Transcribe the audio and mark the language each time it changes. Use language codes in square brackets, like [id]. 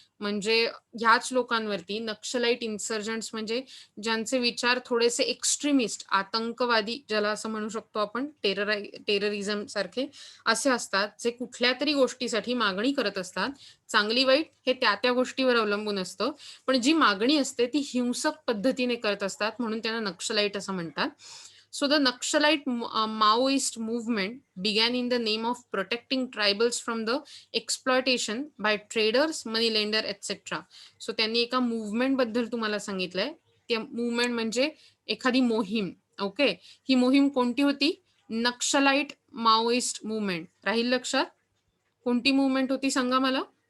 [mr] म्हणजे ह्याच लोकांवरती नक्षलाइट इन्सर्जंट्स म्हणजे ज्यांचे विचार थोडेसे एक्स्ट्रीमिस्ट, आतंकवादी ज्याला असं म्हणू शकतो आपण, टेररिझम सारखे असे असतात, जे कुठल्या तरी गोष्टीसाठी मागणी करत असतात. चांगली वाईट हे त्या त्या गोष्टीवर अवलंबून असतं, पण जी मागणी असते ती हिंसक पद्धतीने करत असतात, म्हणून त्यांना नक्षलाइट असं म्हणतात. [en] So the Naxalite Maoist movement began in the name of protecting tribals from the exploitation by traders, money lender, etc. [mr] So त्यांनी एका मूव्हमेंट बद्दल तुम्हाला सांगितलंय. ते मूव्हमेंट म्हणजे एखादी मोहीम. ओके, ही मोहीम कोणती होती? Naxalite Maoist movement. राहील लक्षात? कोणती मूव्हमेंट होती सांगा मला.